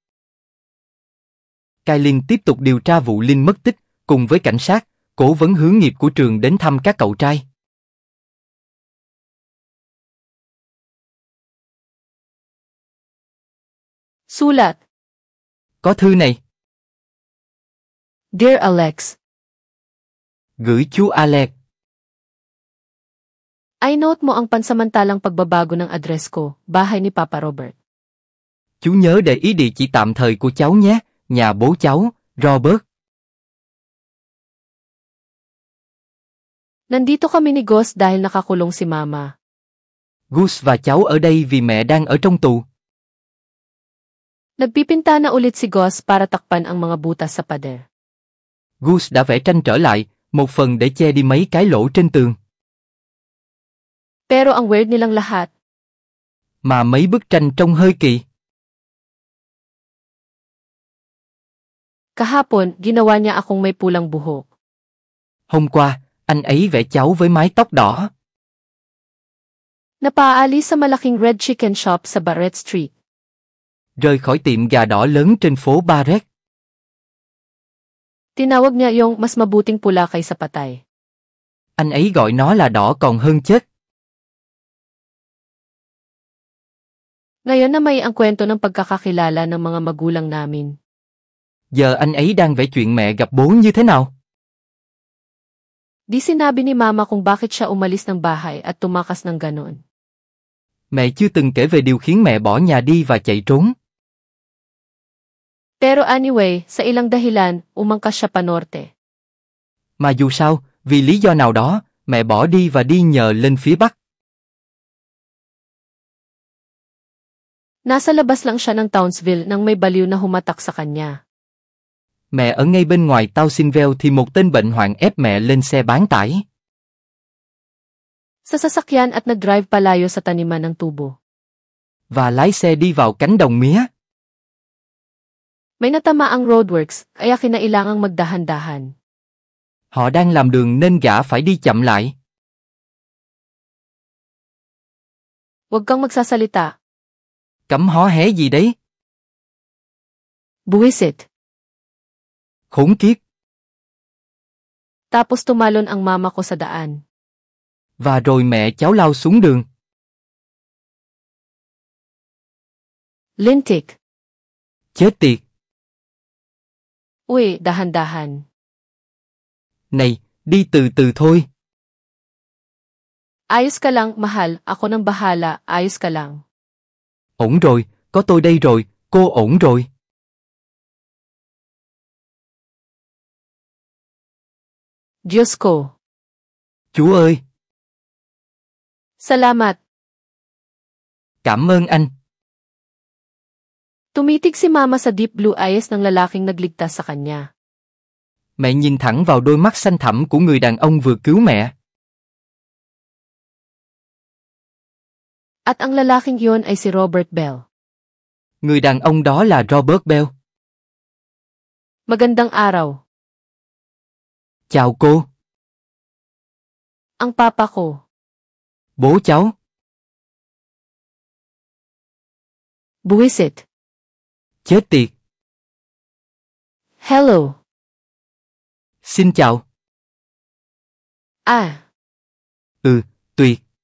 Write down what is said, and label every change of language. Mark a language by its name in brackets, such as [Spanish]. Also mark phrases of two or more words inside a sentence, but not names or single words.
[Vietnamese] Kailin tiếp tục điều tra vụ Linh mất tích, cùng với cảnh sát, cố vấn hướng nghiệp của trường đến thăm các cậu trai. [Filipino] Sulat. [Vietnamese] Có thư này. [English] Dear Alex. [Vietnamese] Gửi chú Alex. [Filipino] I note mo ang pansamantalang pagbabago ng address ko, bahay ni Papa Robert. [Vietnamese] Chú nhớ để ý địa chỉ tạm thời của cháu nhé, nhà bố cháu, Robert. [Filipino] Nandito kami ni Gus dahil nakakulong si Mama. [Vietnamese] Gus và cháu ở đây vì mẹ đang ở trong tù. [Filipino] Nagpipinta na ulit si Gus para takpan ang mga butas sa pader. [Vietnamese] Gus đã vẽ tranh trở lại, một phần để che đi mấy cái lỗ trên tường. [Filipino] Pero ang weird nilang lahat. [Vietnamese] Mà mấy bức tranh trông hơi kỳ. [Filipino] Kahapon, ginawa niya akong may pulang buhok. [Vietnamese] Hôm qua, anh ấy vẽ cháu với mái tóc đỏ. [Filipino] Napaalis sa malaking [English] red chicken shop [Filipino] sa Barrett Street. [Vietnamese] Rời khỏi tiệm gà đỏ lớn trên phố Barrett. [Filipino] Tinawag niya yung mas mabuting pula kaysa patay. [Vietnamese] Anh ấy gọi nó là đỏ còn hơn chết. [Filipino] Ngayon na may ang kwento ng pagkakakilala ng mga magulang namin. [Vietnamese] Giờ anh ấy đang vẽ chuyện mẹ gặp bố như thế nào? [Filipino] Di sinabi ni Mama kung bakit siya umalis ng bahay at tumakas ng ganon. [Vietnamese] Mẹ chưa từng kể về điều khiến mẹ bỏ nhà đi và chạy trốn. [Filipino] Pero anyway, sa ilang dahilan, umangkas siya panorte. [Vietnamese] Mà dù sao, vì lý do nào đó, mẹ bỏ đi và đi nhờ lên phía Bắc. [Filipino] Nasa labas lang siya ng Townsville nang may baliw na humatak sa kanya. [Vietnamese] Mẹ ở ngay bên ngoài Townsville thì một tên bệnh hoạn ép mẹ lên xe bán tải. [Filipino] Sa sasakyan at nag-drive palayo sa taniman ng tubo. [Vietnamese] Và lái xe đi vào cánh đồng mía. [Filipino] May natamaang roadworks, kaya kinailangang magdahan-dahan. [Vietnamese] Họ đang làm đường nên gã phải đi chậm lại. [Filipino] Huwag kang magsasalita. [Vietnamese] Cấm hó hé gì đấy? [Filipino] Buwisit. [Vietnamese] Khốn kiếp. [Filipino] Tapos tumalon ang mama ko sa daan. [Vietnamese] Và rồi mẹ cháu lao xuống đường. [Filipino] Lintik. [Vietnamese] Chết tiệt. [Filipino] Uy, dahan-dahan. [Vietnamese] Này, đi từ từ thôi. [Filipino] Ayos ka lang, mahal. Ako nang bahala. Ayos ka lang. [Vietnamese] Ổn rồi, có tôi đây rồi, cô ổn rồi. [Filipino] Diyos ko. [Vietnamese] Chú ơi. [Filipino] Salamat. [Vietnamese] Cảm ơn anh. [Filipino] Tumitig si Mama sa [English] deep blue eyes [Filipino] ng lalaking nagligtas sa kanya. [Vietnamese] Mẹ nhìn thẳng vào đôi mắt xanh thẳm của người đàn ông vừa cứu mẹ. [Filipino] At ang lalaking iyon ay si Robert Bell. [Vietnamese] Người đàn ông đó là Robert Bell. [Filipino] Magandang araw. [Vietnamese] Chào cô. [Filipino] Ang papa ko. [Vietnamese] Bố cháu. [Filipino] Buwisit. [Vietnamese] Chết tiệt. Hello. Xin chào. À. Tuyệt.